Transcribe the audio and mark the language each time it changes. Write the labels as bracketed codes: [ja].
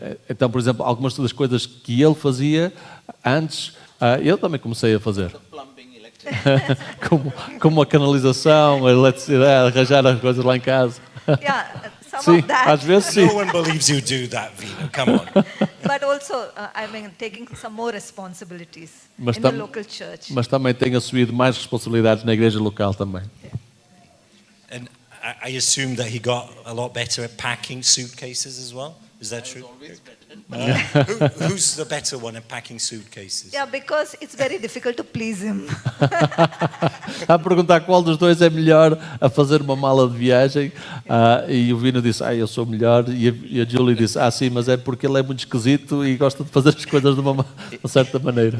[pt] Então, por exemplo, algumas das coisas que ele fazia antes, eu também comecei a fazer. como a canalização, a eletricidade, arranjar as coisas lá em casa. [en] Yeah, some [pt] Sim, [en] of that. [pt] às vezes sim. [en] No one believes you do that, Vino. Come on. But also, I mean, taking some more responsibilities [pt] Mas, [en] in the local church. [pt] mas também tenho assumido mais responsabilidades na igreja local também. [en] And I assume that he got a lot better at packing suitcases as well. Is that true? Who's the better one at packing suitcases? Yeah, because it's very difficult to please him. [pt] A perguntar qual dos dois é melhor a fazer uma mala de viagem, e o Vino disse, eu sou melhor, e a Julie disse, sim, mas é porque ele é muito esquisito e gosta de fazer as coisas de uma certa maneira.